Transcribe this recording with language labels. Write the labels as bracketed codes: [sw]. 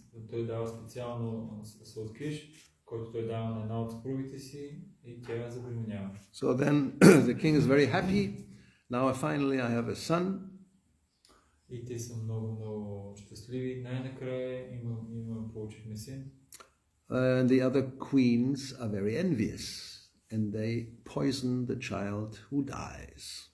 [bg] Той дава специално сладкиш, който той дава на една от съпругите си и тя забременява. [en] So then the king is very happy. Now finally I have a son. [bg] И те са много щастливи. Най-накрая получихме син. [en] And the other queens are very envious. And they poison the child who dies.